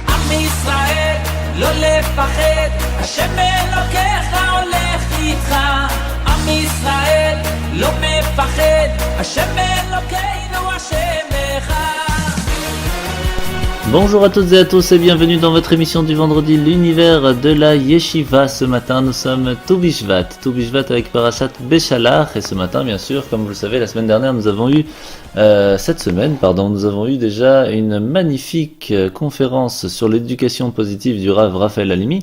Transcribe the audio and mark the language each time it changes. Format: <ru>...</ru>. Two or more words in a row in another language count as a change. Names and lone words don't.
<he>ישראל, לא לפחד, השם אלוקיך הולך איתך. עם ישראל, לא מפחד, השם אלוקינו השם אחד.</he> <fr>Bonjour à toutes et à tous et bienvenue dans votre émission du vendredi, l'univers de la Yeshiva. Ce matin, nous sommes Tou Bishvat avec Parashat Beshalach. Et ce matin, bien sûr, comme vous le savez, la semaine dernière, nous avons eu déjà une magnifique conférence sur l'éducation positive du Rav Raphaël Halimi.</fr>